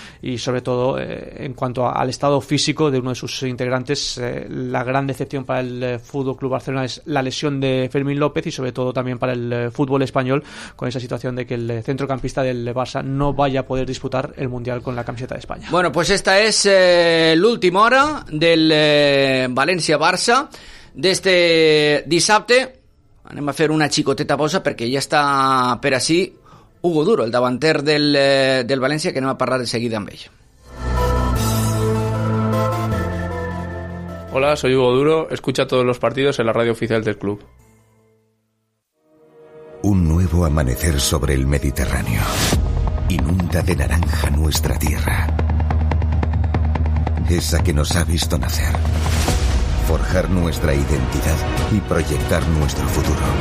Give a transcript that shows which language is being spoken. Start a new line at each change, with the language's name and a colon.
Spanish: y sobre todo en cuanto al estado físico de uno de sus integrantes, la gran decepción para el Fútbol Club Barcelona es la lesión de Fermín López y sobre todo también para el fútbol español con esa situación de que el centrocampista del Barça no vaya a poder disputar el Mundial con la camiseta de España.
Catalan: Bueno, pues esta es l'última hora del València-Barça d'este dissabte. Anem a fer una xicoteta pausa perquè ja està per així Hugo Duro, el davanter del València, que anem a parlar de seguida amb ell.
Spanish: Hola, soy Hugo Duro. Escucha todos los partidos en la radio oficial del club. un nuevo amanecer sobre el Mediterráneo. Inunda de naranja nuestra tierra. Esa que nos ha visto nacer. Forjar nuestra identidad y proyectar nuestro futuro.